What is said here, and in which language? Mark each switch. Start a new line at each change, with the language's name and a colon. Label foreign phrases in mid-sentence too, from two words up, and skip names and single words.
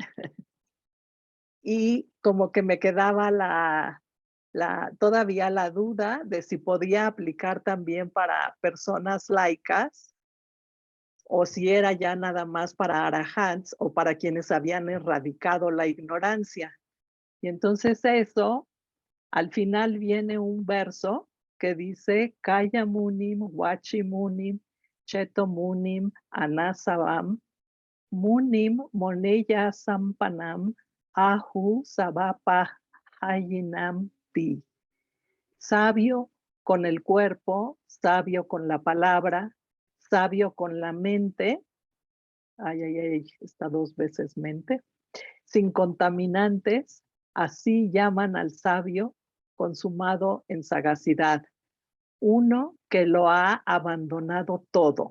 Spanish: Y como que me quedaba todavía la duda de si podía aplicar también para personas laicas o si era ya nada más para arahants o para quienes habían erradicado la ignorancia. Y entonces eso, al final viene un verso que dice,
Pali: Kaya Munim, Wachi Munim, Cheto Munim, Anasavam, Munim, Moneya Sampanam, Ahu Sabapa Hayinam Ti.
Spanish: Sabio con el cuerpo, sabio con la palabra, sabio con la mente, está 2 veces mente, sin contaminantes, así llaman al sabio consumado en sagacidad, uno que lo ha abandonado todo.